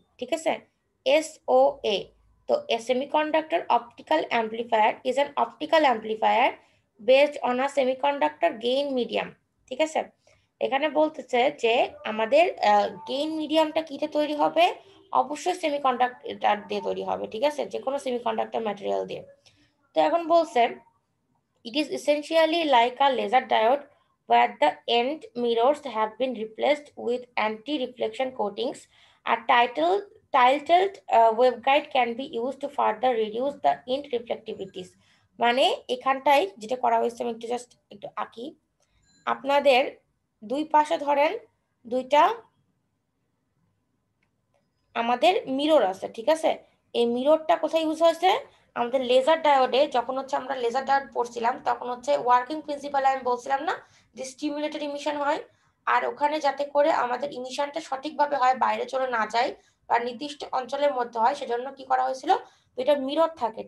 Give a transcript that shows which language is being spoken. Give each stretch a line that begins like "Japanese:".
Bangla: ঠিক আছে,
English: SOA। তো a semiconductor optical amplifier is an optical amplifier based on a semiconductor gain medium।
Bangla: ঠিক আছে, এখানে বলতেছে যে আমাদের গেইন মিডিয়ামটা কিতে তৈরি হবে, অবশ্যই সেমিকন্ডাক্টর দিয়ে তৈরি হবে। ঠিক আছে, যে কোনো সেমিকন্ডাক্টর ম্যাটেরিয়াল দিয়ে। তো এখন বলছে
English: it is essentially like a laser diode where the end mirrors have been replaced with anti-reflection coatings. A tilted waveguide can be used to further reduce the end reflectivities।
Bangla: মানে এখানটাই যেটা করা হয়েছে, আমি একটু জাস্ট একটু আঁকি, আপনাদের দুই পাশে ধরেন দুইটা আমাদের মিরর আছে। ঠিক আছে, এই মিররটা কোথায় ইউজ হয়েছে, আমাদের লেজার ডায়োডে, যখন হচ্ছে আমরা লেজার ডায়োড পড়ছিলাম তখন হচ্ছে ওয়ার্কিং প্রিন্সিপালে আমি বলছিলাম না যে স্টিমুলেটেড ইমিশন হয়, আর ওখানে যাতে করে আমাদের ইমিশনটা সঠিকভাবে হয়, বাইরে চলে না যায় বা নির্দিষ্ট অঞ্চলের মধ্যে হয়, সেজন্য কি করা হয়েছিল, দুইটা মিরর থাকে।